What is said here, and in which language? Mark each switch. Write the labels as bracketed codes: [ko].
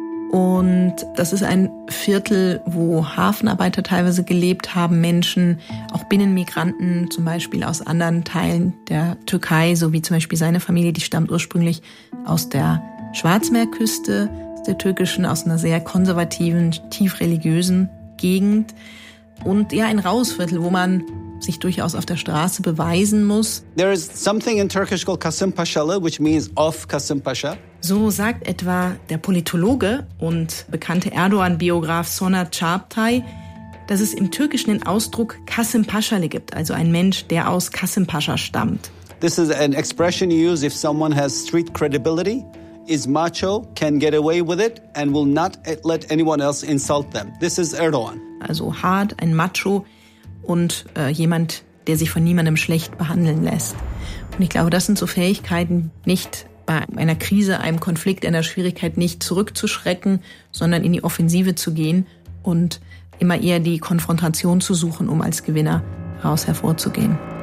[de] Und das ist ein Viertel, wo Hafenarbeiter teilweise gelebt haben, Menschen, auch Binnenmigranten, zum Beispiel aus anderen Teilen der Türkei, so wie zum Beispiel seine Familie, die stammt ursprünglich aus der Schwarzmeerküste, aus der türkischen, aus einer sehr konservativen, tief religiösen Gegend. Und ja, ein raues Viertel, wo man sich durchaus auf der Straße beweisen muss. [en] There is something in Turkish called Kasımpaşalı, which means of Kasımpaşa. [de] So sagt etwa der Politologe und bekannte Erdogan-Biograf Sonar Çağatay, dass es im Türkischen den Ausdruck Kasımpaşalı gibt, also ein Mensch, der aus Kasımpaşa stammt. [en] This is an expression you use if someone has street credibility, is macho, can get away with it and will not let anyone else insult them. This is Erdogan. [de] Also hart, ein Macho und jemand, der sich von niemandem schlecht behandeln lässt. Und ich glaube, das sind so Fähigkeiten, nicht bei einer Krise, einem Konflikt, einer Schwierigkeit nicht zurückzuschrecken, sondern in die Offensive zu gehen und immer eher die Konfrontation zu suchen, um als Gewinner raus hervorzugehen.